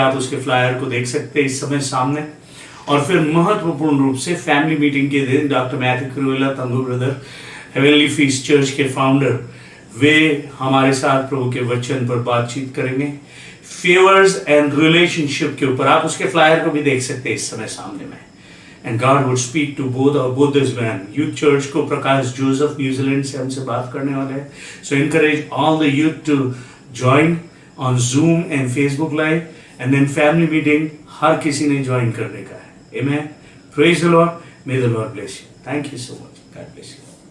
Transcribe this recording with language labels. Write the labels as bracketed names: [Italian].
[Hindi] आप उसके फ्लायर को देख सकते हैं इस समय सामने. और फिर महत्वपूर्ण रूप से फैमिली मीटिंग के दिन doctor Matthew क्रूवेला, तंगू brother, heavenly feast church के फाउंडर, वे हमारे साथ प्रभु के वचन पर बातचीत करेंगे, फेवर्स एंड रिलेशनशिप के ऊपर. आप उसके फ्लायर को भी देख सकते हैं इस समय सामने में. [English] And God would speak to both this man. [Hindi] Youth Church को प्रकाश जोसेफ न्यूजीलैंड से हमसे बात करने वाले हैं. [English] So encourage all the youth to join on Zoom and Facebook Live, and then family meeting [Hindi] हर किसी ने join करने का है. [English] Amen. Praise the Lord. May the Lord bless you. Thank you so much. God bless you.